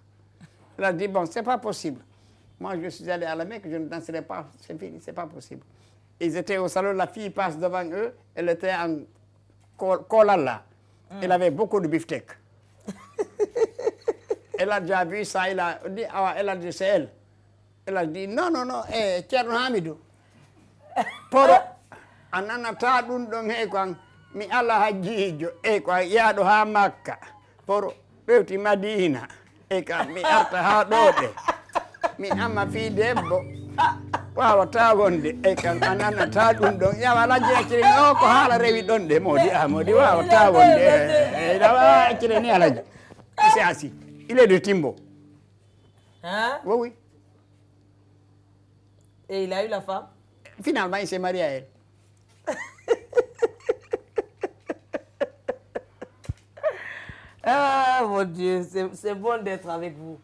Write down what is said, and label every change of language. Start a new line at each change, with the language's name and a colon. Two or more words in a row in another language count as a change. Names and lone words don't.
French: Elle a dit, bon, c'est pas possible. Moi, je suis allé à la Mecque, je ne danserai pas, c'est fini, c'est pas possible. Ils étaient au salon, la fille passe devant eux, elle était en kolala. Elle avait beaucoup de beefsteak. Elle a déjà vu ça, elle a dit, ah, elle a dit, c'est elle. Elle a dit, non, non, non, Thierno Hamidou.
Fula: Poro, ananata ɗum ɗon he kon, mi ala hajjijo, ko yaɗo ha Makka. Poro, rewti Madina, ka mi arta ha ɗoɗe. Mi amma fi debbo. wawata wonde kam a nanata ɗum ɗon yawa lajji accire ni o ko haala rewi ɗon de modi wawata wonde dawa accire ni alaji
French: c'est assis il est de Timbo. Hein? Oui, oui. Et il a eu la femme? Finalement, il s'est marié à elle. Ah mon Dieu, c'est bon d'être avec vous.